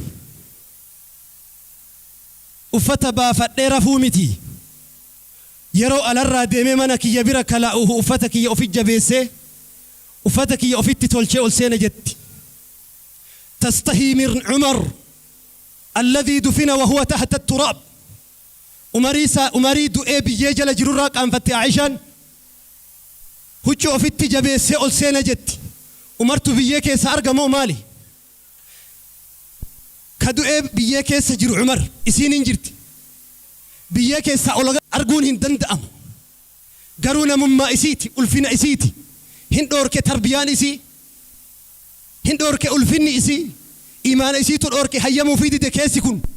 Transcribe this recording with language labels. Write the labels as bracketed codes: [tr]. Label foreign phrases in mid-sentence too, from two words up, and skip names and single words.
[om] uffata baafadhee rafuu miti yeroo alarraa deemee mana kiyya bira kalaa'uhu uffata kiyya ofi jabeessee uffata kiyya ofitti tolchee ol seena jetti [ar] تستحي من عمر الذي دفن وهو تحت التراب [om] Umarii du'ee biyyee jala jirurraa qaanfatte Aishaan huccuu ofitti jabeessee ol seena jetti Umartu biyyee keessa argamoo maali ka du'ee biyyee keessa jiru Umar isiin hin jirti biyyee keessa ol arguun hin danda'amu garuu namummaa isiiti ulfina isiiti hin dhoorke tarbiyaan isii hin dhoorke ulfinni isii imaana isiitu dhoorke hayyamuu fi dide keessi kun